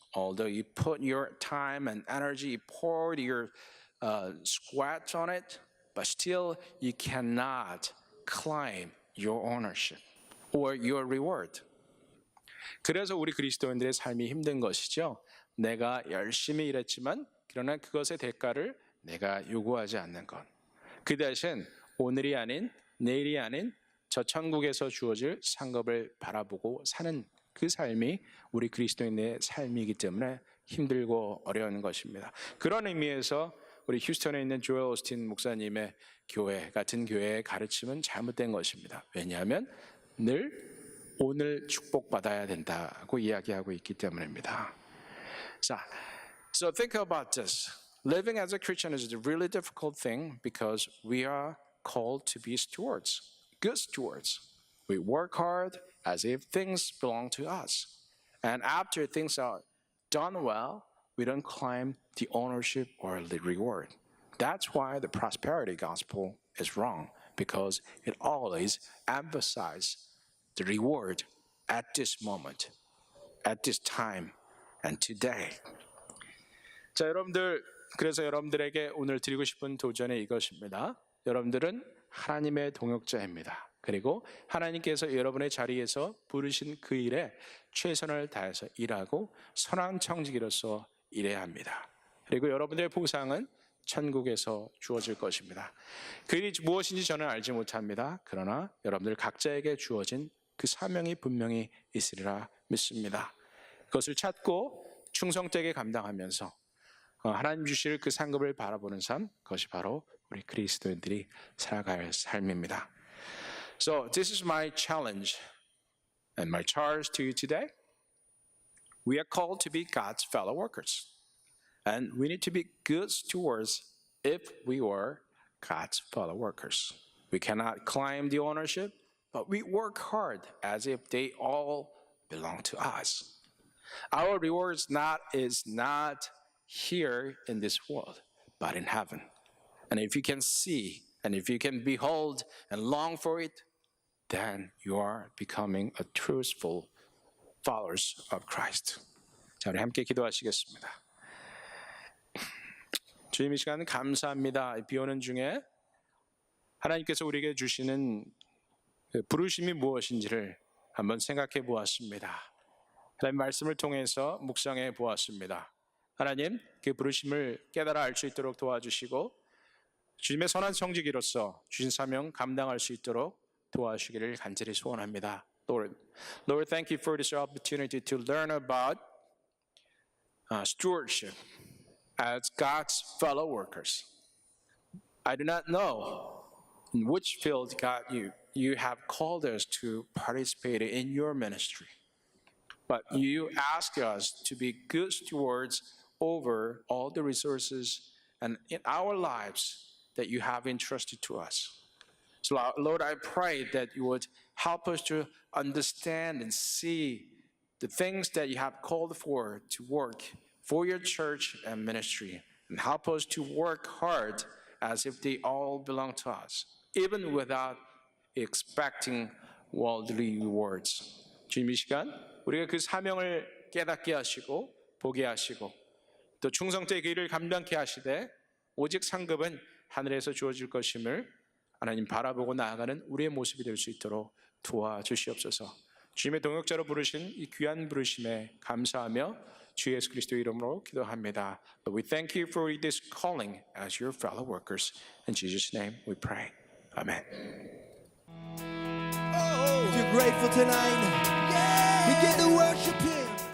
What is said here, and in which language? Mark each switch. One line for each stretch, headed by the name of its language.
English: Although you put your time and energy, poured your sweat on it, but still you cannot claim your ownership or your reward.
Korean: 그래서 우리 그리스도인들의 삶이 힘든 것이죠. 내가 열심히 일했지만 그러나 그것의 대가를 내가 요구하지 않는 것. 그 대신 오늘이 아닌 내일이 아닌 저 천국에서 주어질 상급을 바라보고 사는 그 삶이 우리 그리스도인의 삶이기 때문에 힘들고 어려운 것입니다. 그런 의미에서 우리 휴스턴에 있는 조엘 오스틴 목사님의 교회 같은 교회의 가르침은 잘못된 것입니다. 왜냐하면 늘 오늘 축복받아야 된다고 이야기하고 있기 때문입니다.
English: 자, so think about this. Living as a Christian is a really difficult thing because we are called to be stewards, good stewards. We work hard as if things belong to us. And after things are done well, we don't claim the ownership or the reward. That's why the prosperity gospel is wrong, because it always emphasizes the reward at this moment, at this time, and today.
Korean: 자, 여러분들, 그래서 여러분들에게 오늘 드리고 싶은 도전이 이것입니다. 여러분들은 하나님의 동역자입니다. 그리고 하나님께서 여러분의 자리에서 부르신 그 일에 최선을 다해서 일하고 선한 청지기로서 일해야 합니다. 그리고 여러분들의 보상은 천국에서 주어질 것입니다. 그 일이 무엇인지 저는 알지 못합니다. 그러나 여러분들 각자에게 주어진 그 사명이 분명히 있으리라 믿습니다. 그것을 찾고 충성되게 감당하면서 하나님 주실 그 상급을 바라보는 삶, 그것이 바로 우리 그리스도인들이 살아갈 삶입니다.
English: So this is my challenge and my charge to you today. We are called to be God's fellow workers. And we need to be good stewards if we were God's fellow workers. We cannot claim the ownership, but we work hard as if they all belong to us. Our reward is not here in this world, but in heaven. And if you can see, and if you can behold and long for it, then you are becoming a truthful followers of Christ.
Korean: 자, 우리 함께 기도하시겠습니다. 주님, 이 시간 감사합니다. 비 오는 중에 하나님께서 우리에게 주시는 부르심이 무엇인지를 한번 생각해 보았습니다. 하나님 말씀을 통해서 묵상해 보았습니다. 하나님, 그 부르심을 깨달아 알 수 있도록 도와주시고 주님의 선한 청지기로서 주신 사명 감당할 수 있도록 도와주시기를 간절히 소원합니다.
English: Lord, thank you for this opportunity to learn about stewardship as God's fellow workers. I do not know in which field, God, you have called us to participate in your ministry. But you ask us to be good stewards over all the resources and in our lives that you have entrusted to us. So Lord, I pray that you would help us to understand and see the things that you have called for to work for your church and ministry and help us to work hard as if they all belong to us, even without expecting worldly rewards.
Korean: 주님, 이 시간 우리가 그 사명을 깨닫게 하시고 보게 하시고 또 충성되게 그 일을 감당케 하시되 오직 상급은 하늘에서 주어질 것임을 하나님 바라보고 나아가는 우리의 모습이 될 수 있도록 도와주시옵소서. 주님의 동역자로 부르신 이 귀한 부르심에 감사하며 주 예수 그리스도의 이름으로 기도합니다.
English: But we thank you for this calling as your fellow workers. In Jesus' name we pray. Amen. If you're grateful tonight, begin to worship Him.